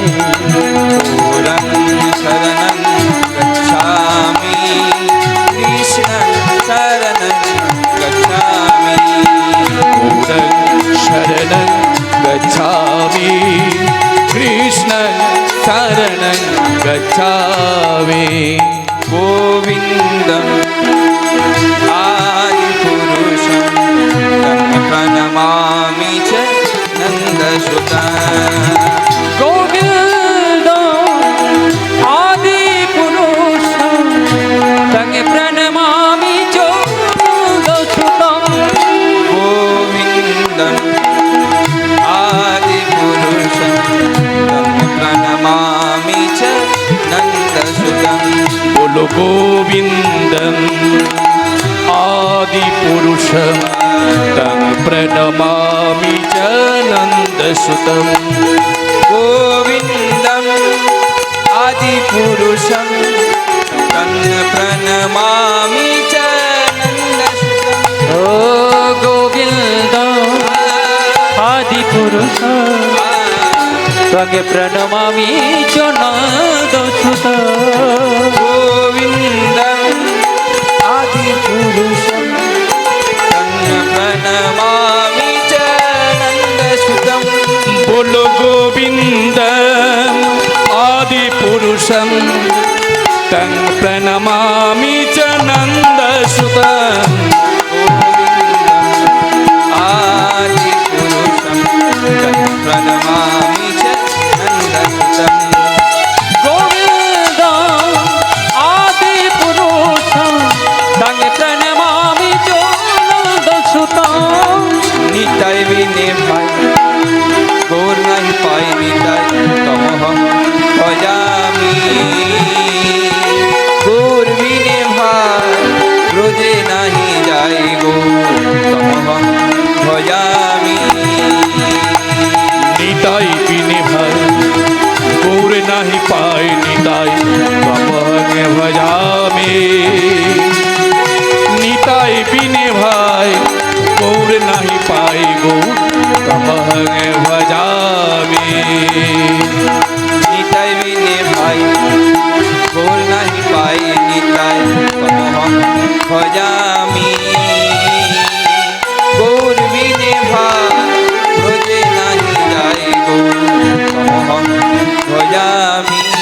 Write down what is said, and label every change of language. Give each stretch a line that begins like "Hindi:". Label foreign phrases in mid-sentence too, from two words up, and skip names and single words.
Sanskrit: গৌরং শরণং গচ্ছামি কৃষ্ণং শরণং গচ্ছামি গৌরং শরণং গচ্ছামি কৃষ্ণং শরণং গচ্ছামি গোবিন্দম আদিপুরুষম তং প্রণমামি চ নন্দসুতম গোবিন্দ আদি পুরুষ তং প্রণমামি চোদসুতম গোবিন্দম আদিপুরুষম তং প্রণমামি চ নন্দসুতম बोलो गोविंदम आदि पुरुषम तं प्रणमामि च नंदसुतं गोविन्दम् आदिपुरुषं तं प्रणमामि च नन्दसुतम् ও গোবিন্দ আদি পুরুষ তঙ্গে প্রণমামি চ নন্দসুত गोविन्दम् आदिपुरुषं तं प्रणमामि च नन्दसुतम् बोलो गोविंदम आदि पुरुषम तं प्रणमामि च नंदसुतं आदिपुरुषं तं प्रणमामि च नन्दसुतम् গোবিন্দ আদি পুরুষ তঙ্গে প্রণমামি চ নন্দসুত
Bangla: নিতাই বিনে ভাই গৌর নাহি পাই নিতাই তমহং ভজামি গৌর বিনে ভাই ব্রজে নাহি যাই গৌর তমহং ভজামি নিতাই বিনে ভাই গৌর নাহি পাই নিতাই তমহং ভজামি নিতাই বিনে ভাই গৌর নাহি পাই গৌর তমহং ভজামি নিতাই বিনে ভাই গৌর নাহি পাই নিতাই তমহং ভজামি গৌর বিনে ভাই ব্রজে নাহি যাই গৌর তমহং ভজামি